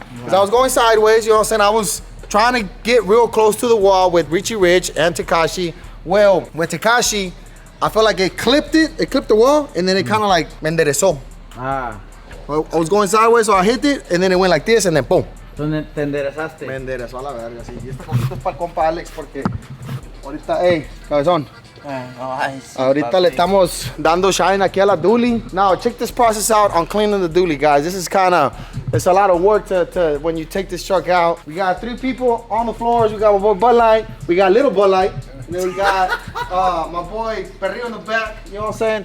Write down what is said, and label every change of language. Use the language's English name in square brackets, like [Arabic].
[English] Because I was going sideways, you know what I'm saying? I was trying to get real close to the wall with Richie Rich and Tekashi. Well, with Tekashi, I felt like it clipped the wall, and then it kind of like [Spanish] me enderezó. [English] Well, I was going sideways, so I hit it, and then it went like this, and then boom. [Spanish] ¿Dónde te enderezaste? Me enderezó a la verga, sí. Y este poquito es para el compa Alex, porque ahorita, cabezón. Ahorita le estamos dando shine aquí a la dually. [English] Now, check this process out on cleaning the dually, guys. This is it's a lot of work to when you take this truck out. We got 3 people on the floors. We got my boy Bud Light. We got little Bud Light. And then we got my boy Perrillo in the back, you know what I'm saying?